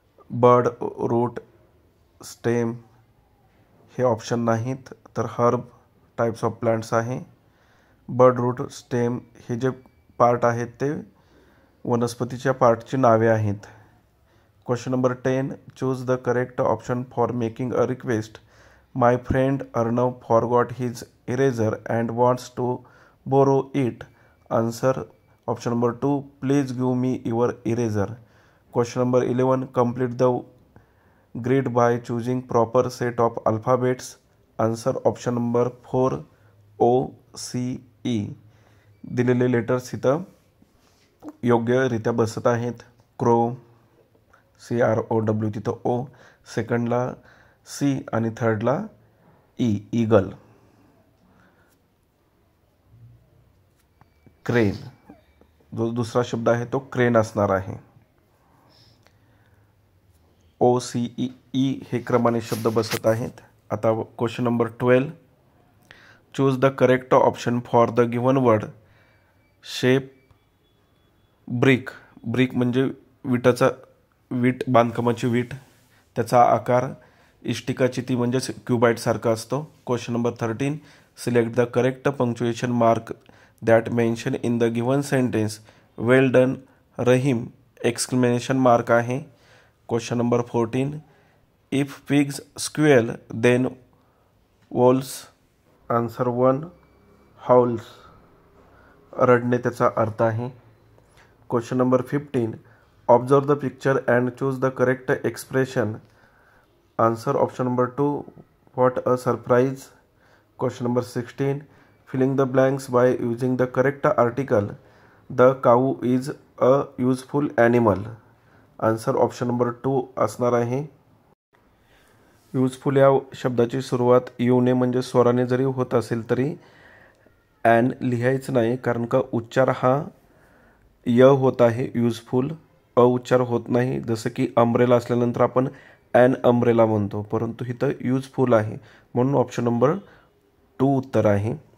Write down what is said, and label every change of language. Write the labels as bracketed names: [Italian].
[Marathi] Bud, root, stem हे option नाहीत, तर हर्ब टाइप्स ऑफ प्लांट्स आहे। बड, रूट, स्टेम हे जे पार्ट आहेत ते वनस्पतीच्या पार्टची नावे आहेत। [English] Question number 10 choose the correct option for making a request. My friend Arnav forgot his eraser and wants to borrow it. Answer option number 2 please give me your eraser. Question number 11 complete the grid by choosing proper set of alphabets. Answer option number 4 O C E. [Marathi] दिलेले letters इथं योग्यरित्या बसत आहेत। Crow CROW तिथं O, सेकंडला C आणि थर्डला E eagle. Crane जो दुसरा शब्द आहे तो क्रेन असणार आहे। OCE हे क्रमाने शब्द बसत आहेत। [English] आता question number 12 choose the correct option for the given word. Shape brick. [Marathi] Brick म्हणजे वीट बांधकामाची वीट, त्याचा आकार इष्टिकाची ती म्हणजेच क्युबाइट सारखा असतो। [English] Question number 13 select the correct punctuation mark that mention in the given sentence. Well done Rahim exclamation mark आहे। Question number 14 if pigs squeal then wolves. Answer 1 howls [Marathi] रडणे त्याचा अर्थ आहे। [English] Question number 15 observe the picture and choose the correct expression. Answer option number 2. What a surprise. Question number 16. Filling the blanks by using the correct article. The cow is a useful animal. Answer option number 2 [Marathi] असणार आहे. Useful या शब्दाची सुरुवात युने म्हणजे स्वराने जरी होत असेल तरी ॲन लिहायचं नाही, कारण का उच्चार हा य होत आहे. युजफुल अ उच्चार होत नाही. जसं की अम्ब्रेला असल्यानंतर आपण ॲन अम्ब्रेला म्हणतो, परंतु इथं युजफुल आहे, म्हणून ऑप्शन नंबर 2 उत्तर आहे.